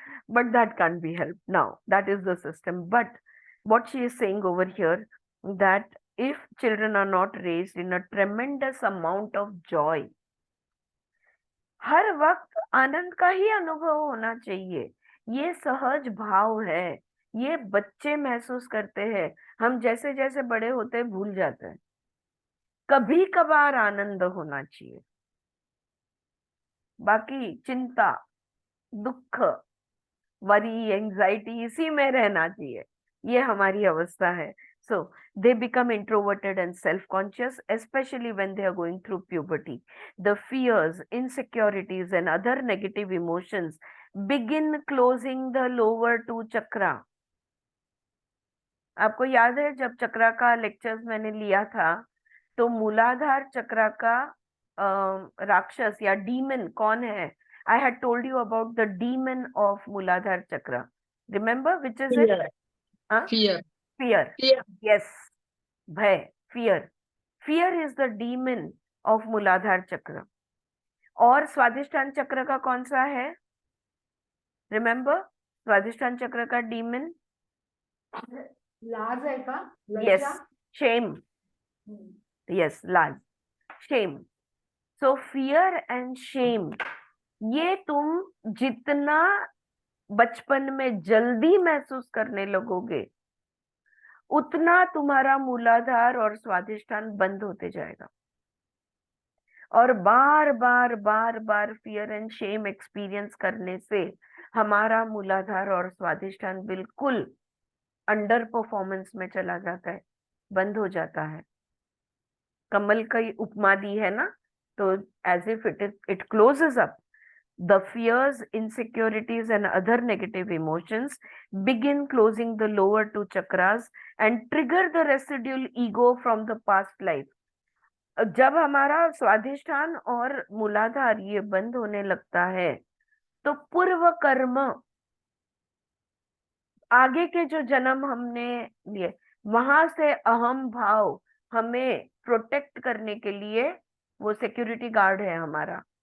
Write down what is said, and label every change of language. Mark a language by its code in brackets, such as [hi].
[en] But that can be help now, that is the system. But what she is saying over here, that if children are not raised in a tremendous amount of joy, [hi] हर वक्त आनंद का ही अनुभव होना चाहिए, ये सहज भाव है, ये बच्चे महसूस करते हैं। हम जैसे जैसे बड़े होते हैं भूल जाते हैं। कभी कभार आनंद होना चाहिए, बाकी चिंता, दुख, वरी, एंजाइटी, इसी में रहना चाहिए। ये हमारी अवस्था है। [en] So they become introverted and self-conscious, especially when they are going through puberty. The fears, insecurities, and other negative emotions begin closing the lower 2 chakra. [hi] आपको याद है जब चक्रा का लेक्चर्स मैंने लिया था, तो मूलाधार चक्रा का राक्षस या डीमन कौन है? [en] I had told you about the demon of Muladhara Chakra. Remember which is it? Fear. Huh? Fear. Fear. Fear. Yes. Bhay. Fear. Fear is the demon of Muladhara Chakra. [hi] और स्वादिष्ठान चक्र का कौन सा है? [en] Remember? [hi] स्वादिष्ठान चक्र का demon? लाज है का? [en] Yes. [hi] लज्जा? [en] Shame. Yes. लाज. Shame. So fear and shame, [hi] ये तुम जितना बचपन में जल्दी महसूस करने लगोगे उतना तुम्हारा मूलाधार और स्वादिष्ठान बंद होते जाएगा, और बार बार बार बार फियर एंड शेम एक्सपीरियंस करने से हमारा मूलाधार और स्वादिष्ठान बिल्कुल अंडर परफॉर्मेंस में चला जाता है, बंद हो जाता है। कमल का उपमा दी है ना, तो [en] As if it closes up, the fears, insecurities and other negative emotions begin closing the lower two chakras and trigger the residual ego from the past life. [hi] जब हमारा स्वाधिष्ठान और मूलाधार ये बंद होने लगता है तो पूर्व कर्म, आगे के जो जन्म हमने लिए, वहां से अहम भाव हमें प्रोटेक्ट करने के लिए वो सिक्योरिटी गार्ड है हमारा।